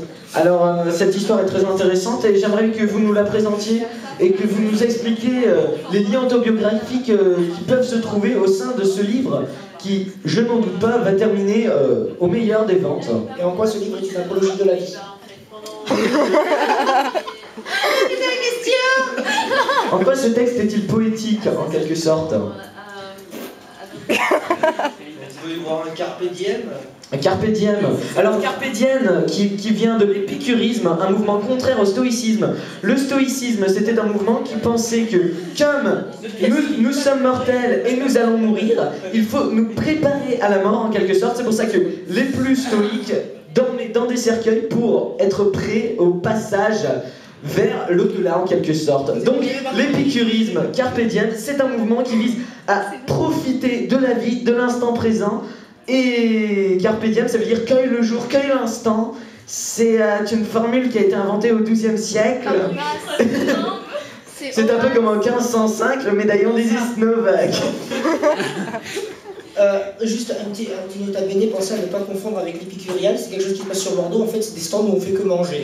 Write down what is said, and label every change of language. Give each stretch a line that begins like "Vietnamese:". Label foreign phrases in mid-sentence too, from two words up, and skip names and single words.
French: Alors cette histoire est très intéressante et j'aimerais que vous nous la présentiez et que vous nous expliquiez les liens autobiographiques qui peuvent se trouver au sein de ce livre qui, je n'en doute pas, va terminer au meilleur des ventes. Et en quoi ce livre est une apologie de la vie? En quoi ce texte est-il poétique en quelque sorte? Vous voulez voir un
Latin: carpe diem? Carpe diem.
French: Alors
Latin: carpe diem
French: qui vient de l'épicurisme, un mouvement contraire au stoïcisme. Le stoïcisme, c'était un mouvement qui pensait que comme nous sommes mortels et nous allons mourir, il faut nous préparer à la mort en quelque sorte. C'est pour ça que les plus stoïques dormaient dans des cercueils pour être prêts au passage vers l'au-delà en quelque sorte. Donc l'épicurisme,
Latin: carpe diem,
French: c'est un mouvement qui vise à profiter de la vie, de l'instant présent.
Latin: Et carpe diem,
French: ça veut dire cueille le jour, cueille l'instant. C'est une formule qui a été inventée au XIIe siècle. C'est un peu comme en 1505, le médaillon d'Isis Novak. Juste un petit note à bene, pensez à ne pas confondre avec l'épicurial, c'est quelque chose qui passe sur Bordeaux, en fait c'est des stands où on fait que manger.